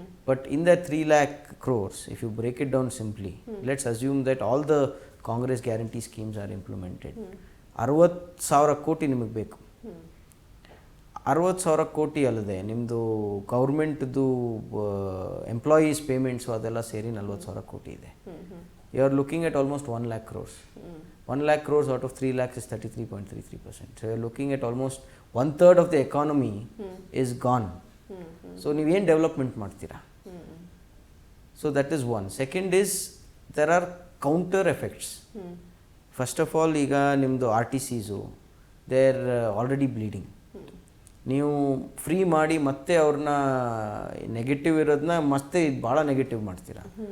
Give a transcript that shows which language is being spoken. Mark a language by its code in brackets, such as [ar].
[en] But in the 3 lakh crores, if you break it down simply, let's assume that all the Congress guarantee schemes are implemented. [kn] 60,000 ಕೋಟಿ ನಿಮಗೆ ಬೇಕು. 60,000 ಕೋಟಿ ಅಲ್ಲದೆ ನಿಮ್ಮದು ಗೌರ್ಮೆಂಟ್ದು ಎಂಪ್ಲಾಯೀಸ್ ಪೇಮೆಂಟ್ಸು ಅದೆಲ್ಲ ಸೇರಿ 40,000 ಕೋಟಿ ಇದೆ. [en] You are looking at almost 1 lakh crores. 1 lakh crores out of 3 lakhs is 33.33%. So you are looking at almost 1/3 of the economy is gone. [kn] So ನೀವು ಏನು ಡೆವಲಪ್ಮೆಂಟ್ ಮಾಡ್ತೀರಾ? [en] So that is one. Second is there are counter effects. First of all, [kn] ಈಗ ನಿಮ್ಮದು RTCಸು [en] They are already bleeding. [kn] ನೀವು free ಮಾಡಿ ಮತ್ತೆ ಅವ್ರನ್ನ negative ಇರೋದನ್ನ ಮತ್ತೆ ಇದು ಭಾಳ ನೆಗೆಟಿವ್ ಮಾಡ್ತೀರಾ.